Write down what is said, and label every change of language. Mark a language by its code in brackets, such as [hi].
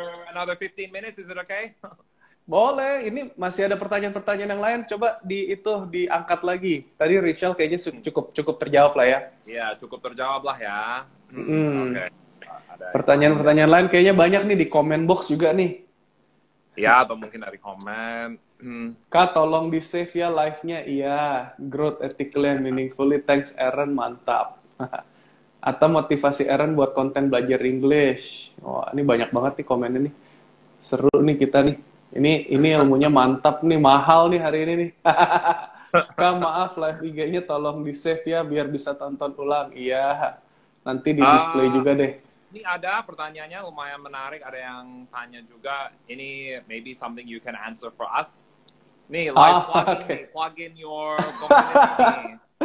[en] another 15 minutes, is it okay? [id] Boleh, ini masih ada pertanyaan-pertanyaan yang lain, coba diangkat lagi. Tadi Rachel kayaknya cukup terjawab lah ya. Iya, cukup terjawab lah ya. Okay. Pertanyaan-pertanyaan lain kayaknya banyak nih di comment box juga nih. Ya, atau mungkin dari komen. Kak, tolong di-save ya live-nya. [en] Iya, growth ethically and meaningfully. [id] Thanks, Aaron. Mantap. Atau motivasi Aaron buat konten belajar English. Wah, ini banyak banget nih komennya nih. Seru nih kita nih. Ini ilmunya mantap nih. Mahal nih hari ini nih. Kak, maaf live IG-nya tolong di-save ya biar bisa tonton ulang. Iya. Nanti di-display juga deh. Ini ada pertanyaannya lumayan menarik, ada yang tanya juga, ini [en] maybe something you can answer for us. Nih, live plug in your community.